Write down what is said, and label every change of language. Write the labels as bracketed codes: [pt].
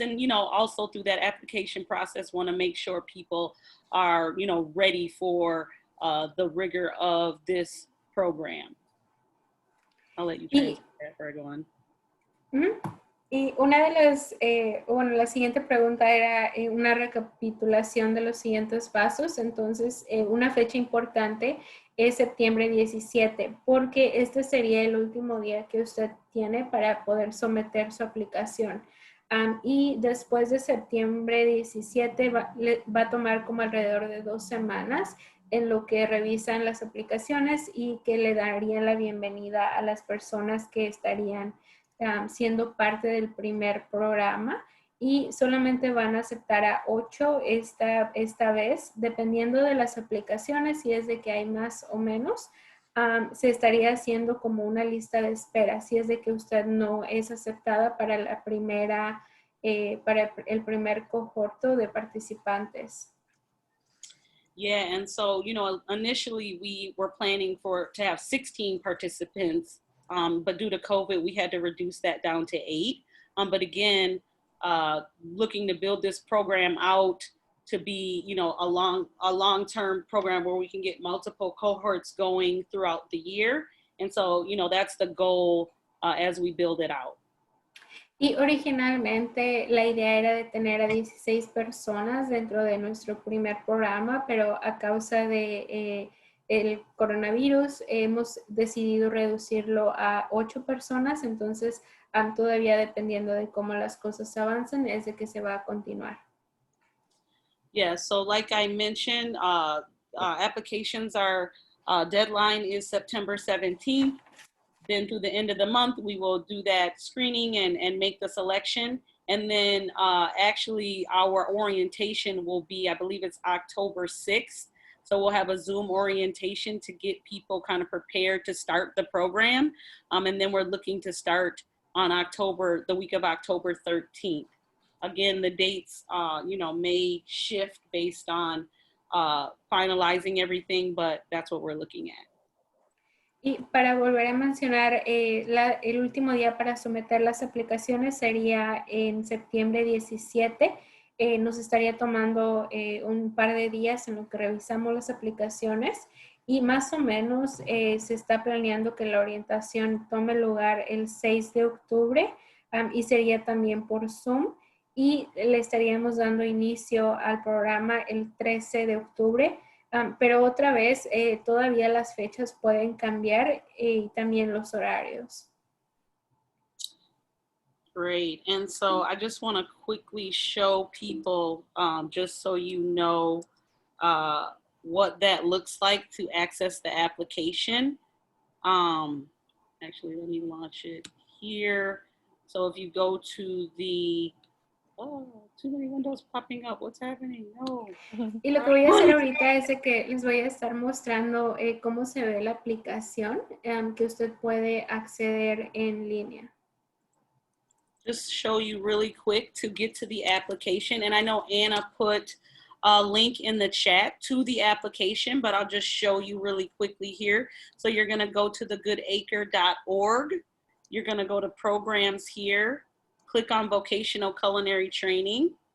[en] And, also through that application process, want to make sure people are, ready for the rigor of this program. I'll let you translate that for everyone. [es] Y una de las, bueno, la siguiente pregunta era una recapitulación de los siguientes pasos. Entonces, una fecha importante es septiembre 17, porque este sería el último día que usted tiene para poder someter su aplicación. Y después de septiembre 17 va a tomar como alrededor de 2 semanas en lo que revisan las aplicaciones y que le darían la bienvenida a las personas que estarían siendo parte del primer programa, y solamente van a aceptar a 8 esta vez, dependiendo de las aplicaciones, si es de que hay más o menos. Se estaría haciendo como una lista de espera, si es de que usted no es aceptada para la primera, para el primer cohorto de participantes. [en] Yeah, and so, you know, initially we were planning to have 16 participants, but due to COVID, we had to reduce that down to 8. But again, looking to build this program out to be, you know, a long-term program where we can get multiple cohorts going throughout the year. And so, you know, that's the goal as we build it out. [es] Y originalmente la idea era de tener a 16 personas dentro de nuestro primer programa, pero a causa de el coronavirus hemos decidido reducirlo a 8 personas. Entonces, todavía dependiendo de cómo las cosas avancen, es de que se va a continuar. [en] Yeah, so like I mentioned, applications are, deadline is September 17th. Then through the end of the month, we will do that screening and make the selection. And then actually our orientation will be, I believe it's October 6th. So we'll have a Zoom orientation to get people kind of prepared to start the program. And then we're looking to start on the week of October 13th. Again, the dates, you know, may shift based on finalizing everything, but that's what we're looking at. [es] Y para volver a mencionar, el último día para someter las aplicaciones sería en septiembre 17. Nos estaría tomando un par de días en lo que revisamos las aplicaciones, y más o menos se está planeando que la orientación tome lugar el 6 de octubre y sería también por Zoom, y le estaríamos dando inicio al programa el 13 de octubre. Pero otra vez, todavía las fechas pueden cambiar y también los horarios. [en] Great. And so I just want to quickly show people, just so you know what that looks like to access the application. Actually, let me launch it here. So if you go to the, oh, too many windows popping up. What's happening? No. [es] Y lo que voy a hacer ahorita es de que les voy a estar mostrando cómo se ve la aplicación que usted puede acceder en línea. [en] Just show you really quick to get to the application. And I know Anna put a link in the chat to the application, but I'll just show you really quickly here. So you're going to go to thegoodacre.org. You're going to go to programs here, click on vocational culinary training.